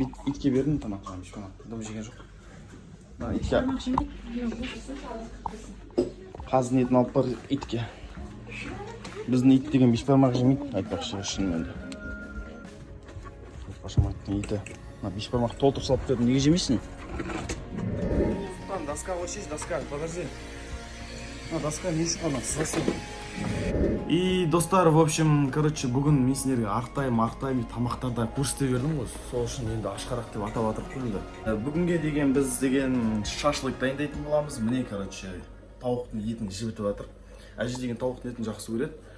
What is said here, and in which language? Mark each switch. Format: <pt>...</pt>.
<kk>Итке бердім тамақ. Дым жеген жоқ. Қаздың етін алып бар итке. Біздің ит деген бешбармақ жемейді. Айтпақшы шынымен де. Пошамайттың иті. Бешбармақ толтыр салып бердім. Неге жемейсің?</kk> <ru>Султан, доска очись, доска, подожди.</ru> <kk>Доска не үшін қана, сызасы.</kk> <ru>И</ru> <kk>достар,</kk> <ru>в общем,</ru> <kk>бүгін мен сендерге арықтаймын, тамақтарда көрсете бердім ғой. Сол үшін енді ашқарақ деп атап атырып қойымды. Бүгінге деген біз деген шашлык дайындайтын боламыз. Міне, тауықтың етін жібітіп жатыр. Әже деген тауықтың етін жақсы көреді.</kk>